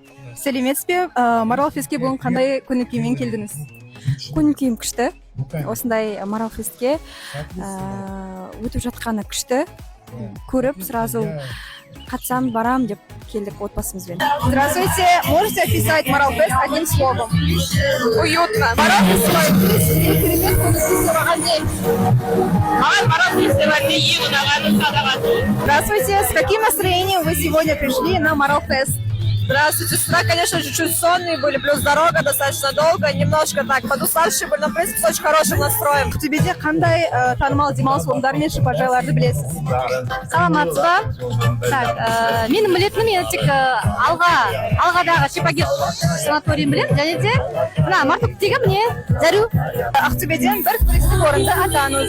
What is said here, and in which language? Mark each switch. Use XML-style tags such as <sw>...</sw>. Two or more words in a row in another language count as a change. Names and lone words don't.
<kk>Сәлеметсіз бе? Марал фестке бүгін қандай көңіл күймен келдіңіз? Көңіл күйім күшті. Осындай Марал фестке өтіп жатқаны күшті. Көріп, сразу қатсам, барам деп келдік отбасымызбен.</kk> <ru>Здравствуйте. Можете описать Марал фест одним словом? Уютно.</ru> <kk>Марал фестиваль керемет көңіл күй сыйлаған день. Марал фестиваліне ең ұнағаны садағаты.</kk> <ru>Здравствуйте. С каким настроением вы сегодня пришли на Марал фест? Здравствуйте. С утра, конечно, чуть-чуть сонные были, плюс дорога достаточно долго, немножко так подуставшие были, но, в принципе, с очень хорошим настроем.</ru> <kk>Ақтөбеде қандай танымал демалыс орындары мен шипажайларды білесіз? Саламатсыз ба? Так, менің білетінім мен тек алғадағы шипагер санаторийін білемін, және де мына Мартөктегі міне Зәру. Ақтөбеден бір туристік орынды атаңыз.</kk>